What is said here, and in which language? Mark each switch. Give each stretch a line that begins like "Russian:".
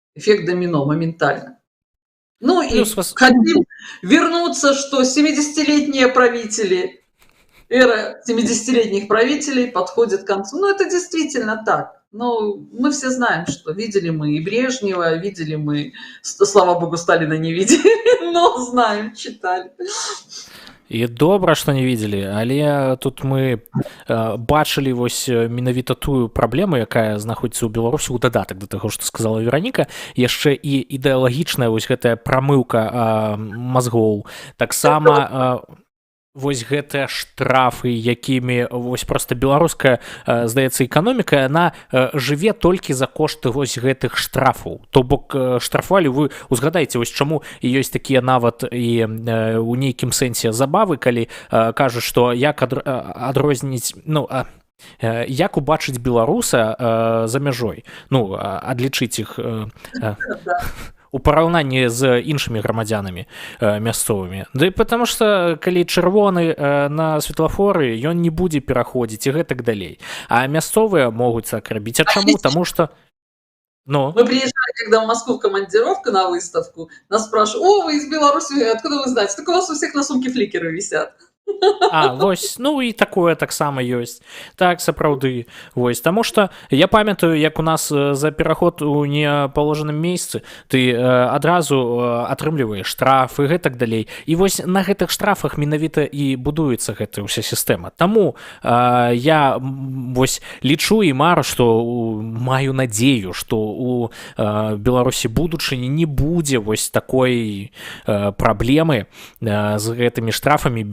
Russian: Эффект домино, моментально. Ну и хотим вернуться, что 70-летние правители, эра 70-летних правителей подходит к концу. Ну это действительно так. Но мы все знаем, что видели мы и Брежнева, видели мы, слава богу, Сталина не видели, но знаем, читали.
Belarusian: І добра, што не виделі, але тут мы бачылі вось менавіта тую праблему, якая знаходзіцца ў Беларусі ў дадатак да таго, што сказала Вераніка, яшчэ і ідэалагічная вось гэтая прамыўка мазгоў. Таксама вось гэтыя штрафы, якімі вось проста беларуская, здаецца, эканоміка, яна жыве толькі за кошт вось гэтых штрафаў. То бок штрафавалі, вы узгадаеце, вось чаму і ёсць такія нават і ў нейкім сэнсе забавы, калі кажуць, што як адрозніць, ну, як убачыць беларуса за мяжой, ну, адлічыць іх у параўнанні з іншымі грамадзянамі мясцовымі. Да і потому што калі чырвоны на светлафоры, ён не будзе пераходзіць і гэтак далей. А мясцовыя могуць так рабіць. А чаму? Таму што... Ну.
Russian: Мы приезжали, когда в Москву в командировку на выставку, нас спрашивают: о, вы из Беларуси, откуда вы знаете? Так у вас у всех на сумке фликеры висят.
Belarusian: А, вось, ну і такое таксама ёсць. Так, сапраўды. Вось, таму што я памятаю, як у нас за пераход у непаложаным месцы ты адразу атрымліваеш штраф і гэтак далей. І вось на гэтых штрафах менавіта і будуецца гэта ўся сістэма. Таму я вось лічу і мару, што маю надзею, што у Беларусі будучыні не будзе вось такой праблемы з гэтымі штрафамі.